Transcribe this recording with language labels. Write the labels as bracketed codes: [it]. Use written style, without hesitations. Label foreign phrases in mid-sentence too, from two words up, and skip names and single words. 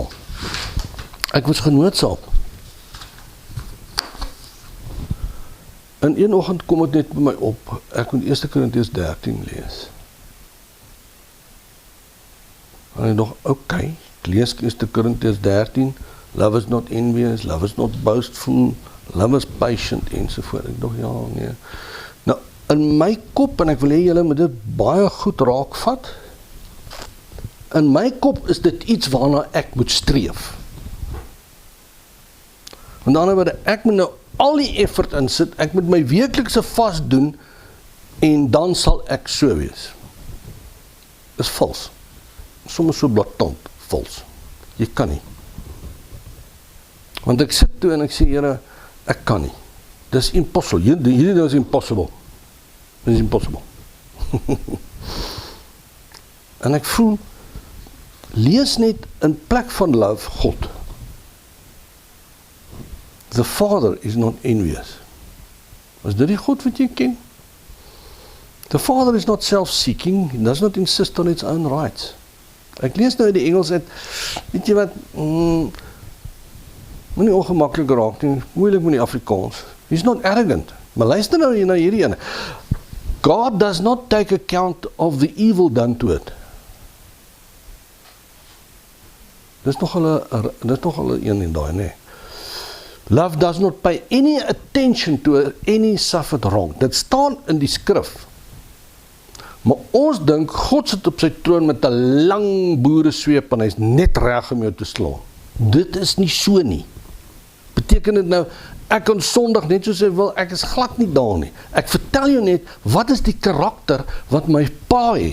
[af] Ek was genoodsaak. En een oggend kom dit net by my op. Ek moet 1 Korintiërs 13 lees. En ek dog, okay, ek lees 1 Korintiërs 13, [en] love is not envious, love is not boastful, love is patient, [af] ensovoort. Ek dog, ja, nee. Nou, in my kop, en ek wil hê julle moet dit baie goed raakvat, in my kop is dit iets waarna ek moet streef. Met ander woorde, ek moet nou al die effort insit, ek moet my weeklikse vas doen, en dan sal ek so wees. Is vals. Soms so blaatant vals. Jy kan nie. Want ek sit toe en ek sê, Here, ek kan nie. Dis impossible. Hierdie is impossible. Dit is impossible. En ek voel, lees net in plek van love God. [en] The Father is not envious. [af] Is dit die God wat jy ken? [en] The Father is not self-seeking. He does not insist on its own rights. [af] Ek lees nou in die Engels uit, weet jy wat, moet nie ongemaklik raak nie, moeilik met die Afrikaans. [en] He's not arrogant. [af] Maar luister nou na hierdie ene. [en] God does not take account of the evil done to it. [af] Dis nog hulle een en daai, nee. [en] Love does not pay any attention to any suffered wrong. [af] Dit staan in die skrif. Maar ons dink, God sit op sy troon met 'n lang boeresweep en hy's net reg om jou te slaan. Dit is nie so nie. Beteken dit nou, ek kan sondig net soos hy wil, ek is glad nie daar nie. Ek vertel jou net, wat is die karakter wat my pa het?